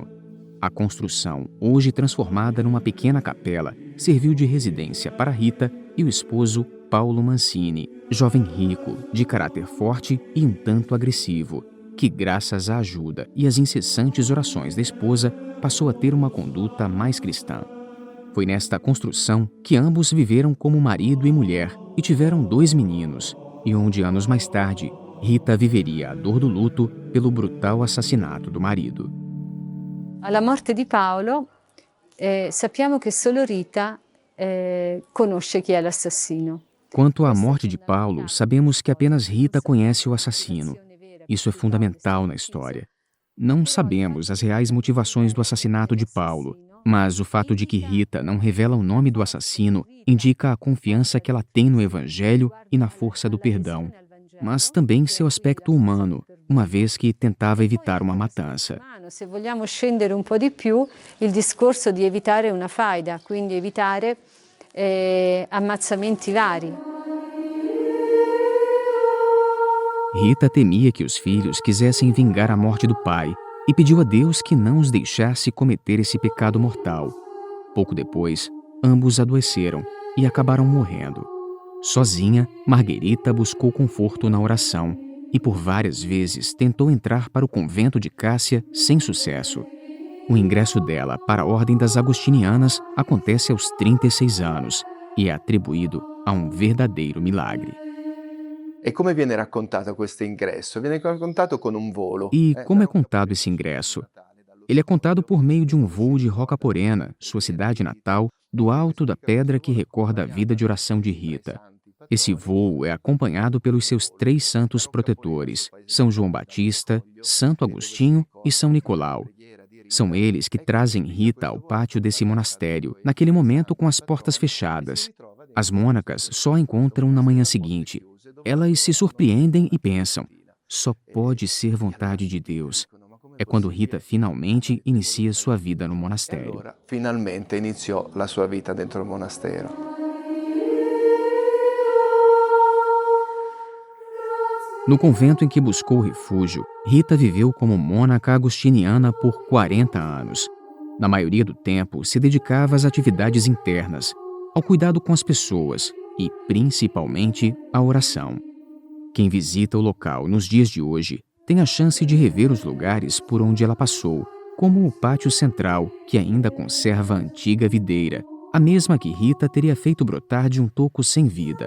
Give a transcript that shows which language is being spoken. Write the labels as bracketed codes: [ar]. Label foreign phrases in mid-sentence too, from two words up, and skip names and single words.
[pt] A construção, hoje transformada numa pequena capela, serviu de residência para Rita e o esposo Paulo Mancini, jovem rico, de caráter forte e um tanto agressivo, que, graças à ajuda e às incessantes orações da esposa, passou a ter uma conduta mais cristã. Foi nesta construção que ambos viveram como marido e mulher e tiveram 2 meninos, e onde anos mais tarde, Rita viveria a dor do luto pelo brutal assassinato do marido. [it] Alla morte di Paolo, sappiamo che solo Rita conosce chi è l'assassino. [pt] Quanto à morte de Paulo, sabemos que apenas Rita conhece o assassino. Isso é fundamental na história. Não sabemos as reais motivações do assassinato de Paulo, mas o fato de que Rita não revela o nome do assassino indica a confiança que ela tem no Evangelho e na força do perdão, mas também seu aspecto humano, uma vez que tentava evitar uma matança. [it] Se vogliamo scendere un po' di più, il discorso di evitare una faida, quindi evitare ammazzamenti vari. [pt] Rita temia que os filhos quisessem vingar a morte do pai e pediu a Deus que não os deixasse cometer esse pecado mortal. Pouco depois, ambos adoeceram e acabaram morrendo. Sozinha, Margherita buscou conforto na oração e por várias vezes tentou entrar para o convento de Cássia sem sucesso. O ingresso dela para a Ordem das Agostinianas acontece aos 36 anos e é atribuído a um verdadeiro milagre. [it] E come viene raccontato questo ingresso? Viene raccontato con un volo. [pt] E como é contado esse ingresso? Ele é contado por meio de um voo de Rocaporena, sua cidade natal, do alto da pedra que recorda a vida de oração de Rita. Esse voo é acompanhado pelos seus 3 santos protetores, São João Batista, Santo Agostinho e São Nicolau. São eles que trazem Rita ao pátio desse monastério, naquele momento com as portas fechadas. As mônacas só a encontram na manhã seguinte. Elas se surpreendem e pensam, só pode ser vontade de Deus. É quando Rita finalmente inicia sua vida no monastério. [it] Allora, finalmente iniziò la sua vita dentro il monastero. [pt] No convento em que buscou refúgio, Rita viveu como mônaca agostiniana por 40 anos. Na maioria do tempo, se dedicava às atividades internas, ao cuidado com as pessoas e, principalmente, à oração. Quem visita o local nos dias de hoje tem a chance de rever os lugares por onde ela passou, como o pátio central, que ainda conserva a antiga videira, a mesma que Rita teria feito brotar de um toco sem vida.